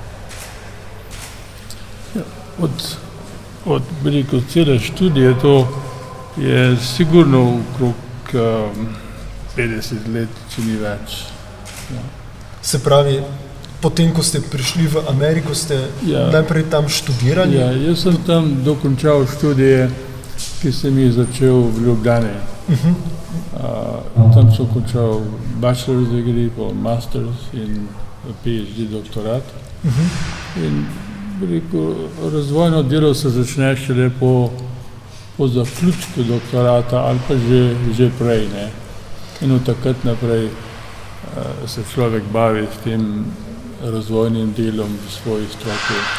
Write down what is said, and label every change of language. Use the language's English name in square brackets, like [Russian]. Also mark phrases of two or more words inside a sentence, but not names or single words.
[Slovenian] Od cele študije to je sigurno okrog 50 let, če ni več. Se pravi, potem, ko ste prišli v Ameriko, ste najprej tam študirali? Ja, jaz sem tam dokončal študije, ki sem jih začel v Ljubljani. Tam sem končal [English] bachelor's degree, master's [Slovenian] in PhD doktorat. In razvojno delo se začne šele po zaključku doktorata ali pa že prej. In od takrat naprej se človek bavi s tem razvojnim delom v svoji stroki.